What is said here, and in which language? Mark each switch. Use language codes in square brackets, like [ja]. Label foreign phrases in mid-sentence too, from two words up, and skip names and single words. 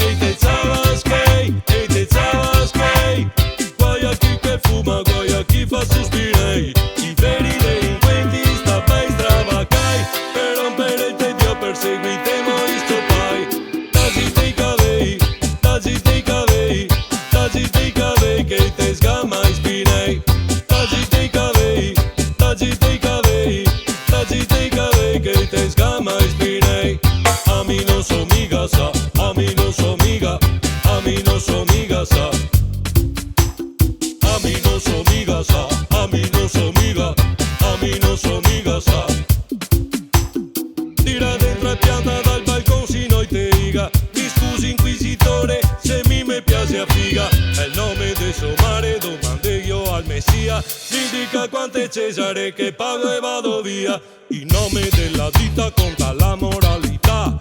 [vec] Ehi te sabes che, guai a chi che fuma, guai a chi fa sospirare, i veri delinquenti sta bei stravacai, per rompere il tedio perseguitemo i stopai. Taci te cavei, che te sgama e spinei. Taci te cavei, che te sgama e spinei. A mi non so miga sa, a mi non so miga, a mi non so miga sa. A mi non so miga sa, a mi non so miga, a mi non so miga sa. Tira dentro e pianta dal balcone sino te iga. Mi scusi inquisitore se mi me piace a figa. È il nome de suo mare, domande io al messia. Mi dica quante Cesare che pago e vado via. [it] Il nome della ditta conta la moralità.